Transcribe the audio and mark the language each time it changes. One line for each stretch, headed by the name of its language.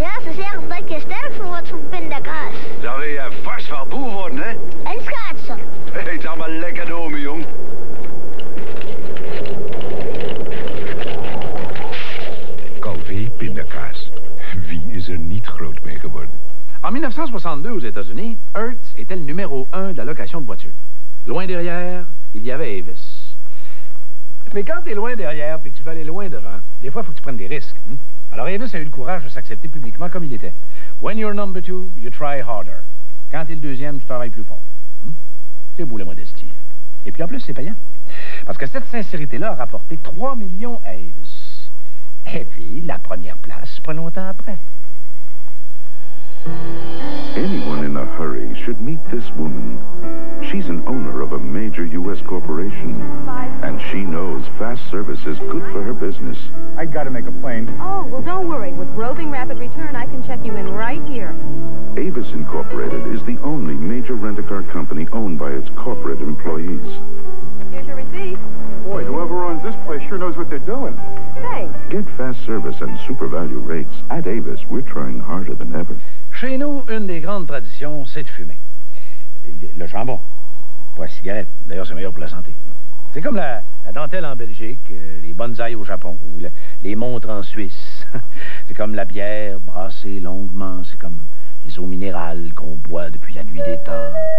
Dutch: Ja, ze zeggen dat je sterk voor wordt van pindakaas. Dan wil je vast wel boer worden, hè? En schaatsen. Eet allemaal lekker door, mijn jong. Calvé pindakaas. Wie is er niet groot mee geworden?
French: En 1962, aux États-Unis, Hertz était le numéro 1 de la location de voitures. Loin derrière, il y avait Avis. Mais quand t'es loin derrière et que tu veux aller loin devant, des fois, il faut que tu prennes des risques. Hein? Alors Avis a eu le courage de s'accepter publiquement comme il était.
English: When you're number 2, you try harder.
French: Quand t'es le deuxième, tu travailles plus fort. Hein? C'est beau la modestie. Et puis en plus, c'est payant. Parce que cette sincérité-là a rapporté 3 millions à Avis. Et puis, la première place, pas longtemps après.
English: Anyone in a hurry should meet this woman. She's an owner of a major U.S. corporation, and she knows fast service is good for her business. I gotta make a plane. Oh, well, don't worry. With Roving Rapid Return, I can check you in right here. Avis Incorporated is the only major rent-a-car company owned by its corporate employees. Here's your receipt. Boy, whoever owns this place sure knows what they're doing. Thanks. Get fast service and super value rates. At Avis, we're trying harder than ever.
French: Chez nous, une des grandes traditions, c'est de fumer. Le jambon, pas la cigarette. D'ailleurs, c'est meilleur pour la santé. C'est comme la dentelle en Belgique, les bonsaïs au Japon, ou les montres en Suisse. C'est comme la bière brassée longuement. C'est comme les eaux minérales qu'on boit depuis la nuit des temps.